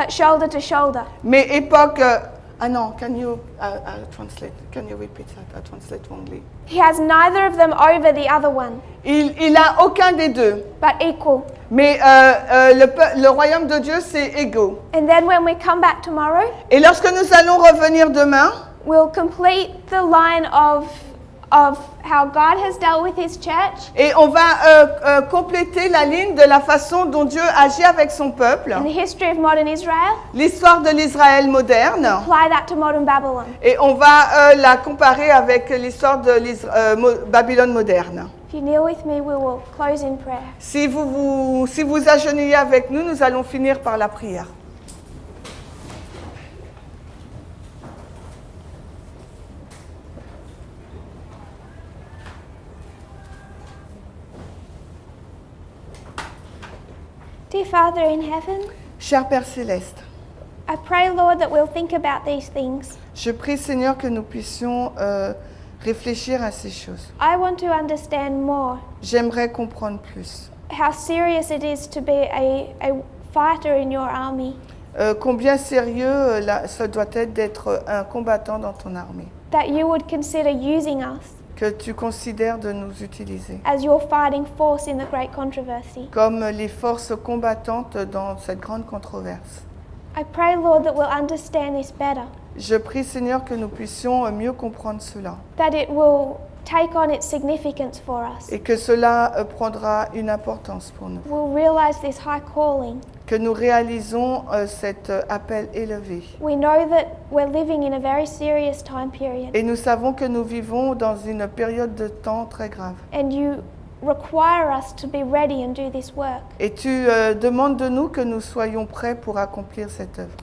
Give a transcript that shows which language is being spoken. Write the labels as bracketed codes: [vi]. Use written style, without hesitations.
[en] but shoulder to shoulder. [fr] Mais époque... non, [en] can you translate? Can you repeat that? I translate wrongly. He has neither of them over the other one, [fr] Il a aucun des deux. [en] but equal. [fr] Mais le royaume de Dieu, c'est égaux. [en] And then when we come back tomorrow, [fr] Et lorsque nous allons revenir demain, [en] we'll complete the line of how God has dealt with his church [fr] et on va compléter la ligne de la façon dont Dieu agit avec son peuple, [en] in the history of modern Israel, [fr] l'histoire de l'Israël moderne, [en] apply that to modern Babylon. [fr] et on va la comparer avec l'histoire de Babylone moderne. [en] If you kneel with me, we will close in prayer. [fr] Si vous agenouillez avec nous, nous allons finir par la prière. [en] Dear Father in heaven, [fr] Cher Père Céleste, [en] I pray, Lord, that we'll think about these things. [fr] je prie Seigneur que nous puissions réfléchir à ces choses. [en] I want to understand more [fr] J'aimerais comprendre plus. [en] how serious it is to be a fighter in your army, [fr] Combien sérieux ça doit être d'être un combattant dans ton armée. [en] that you would consider using us [fr] Que tu considères de nous utiliser [en] as your fighting force in the great controversy. [fr] comme les forces combattantes dans cette grande controverse. [en] I pray, Lord, that we'll understand this better, [fr] Je prie Seigneur que nous puissions mieux comprendre cela [en] that it will take on its significance for us. [fr] et que cela prendra une importance pour nous. [en] We'll realize this high calling. [fr] Que nous réalisons cet appel élevé. [en] We know that we're living in a very serious time period, [fr] Et nous savons que nous vivons dans une période de temps très grave. [en] and you require us to be ready and do this work. [fr] Et tu demandes de nous que nous soyons prêts pour accomplir cette œuvre.